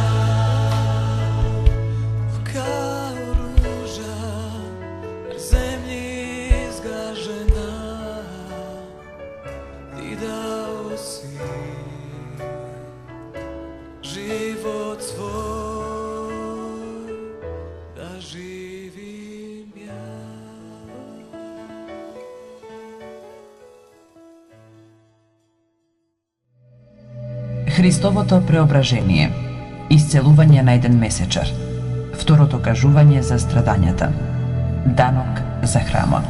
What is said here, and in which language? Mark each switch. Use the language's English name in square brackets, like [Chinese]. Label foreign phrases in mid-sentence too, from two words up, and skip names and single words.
[Serbian] Kao ruža, na zemlji izgažena, ti dao si život svoj, da živim ja. [Macedonian] Христовото преображение, исцелување на еден месечар, второто кажување за страдањата, данок за храмот.